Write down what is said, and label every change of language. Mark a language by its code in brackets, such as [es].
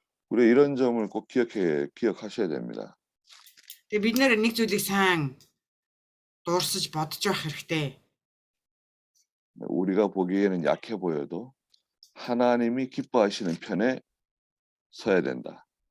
[ko] 우리 이런 점을 꼭 기억하셔야 됩니다. [mn] Тэгээд бид нэр нэг зүйлийг сайн дуурсаж бодож байх хэрэгтэй. [ko] 우리가 보기에는 약해 보여도 하나님이 기뻐하시는 편에 서야 된다.